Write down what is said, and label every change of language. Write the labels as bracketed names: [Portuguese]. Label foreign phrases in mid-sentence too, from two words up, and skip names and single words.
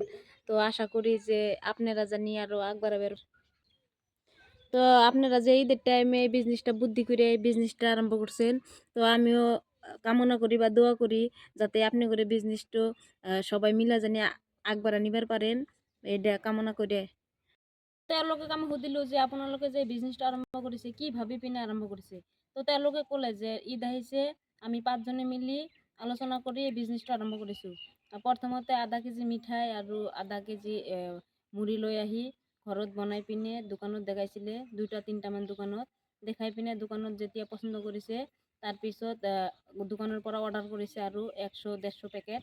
[Bangla] তো আশা করি যে আপনারা জানি আরো বাড়াবেন। তো আপনারা যে ঈদের টাইমে এই বিজনেসটা বুদ্ধি করে এই বিজনেসটা আরম্ভ করছেন, তো আমিও কামনা করি বা দোয়া করি যাতে আপনি করে বিজনেসটা সবাই মিলা জানি আগবাড়া নিবার পারেন, এটা কামনা করে। [Assamese] তেওঁলোকে আমি সুধিলো যে আপোনালোকে যে বিজনেসটা আৰম্ভ কৰিছে কি ভাবি পিনে আৰম্ভ কৰিছে। তো তেওঁলোকে ক'লে যে ঈদ আহিছে, আমি 5 জনে মিলি আলোচনা কৰি এই বিজনেসটা আৰম্ভ কৰিছোঁ। প্ৰথমতে আধা কেজি মিঠাই আৰু আধা কেজি মুড়ি লৈ আহি ঘৰত বনাই পিনে দোকানত দেখাইছিলে, 2টা-3টামান দোকানত দেখাই পিনে দোকানত যেতিয়া পচন্দ কৰিছে, তাৰপিছত দোকানৰ পৰা অৰ্ডাৰ কৰিছে আৰু 100-150 পেকেট।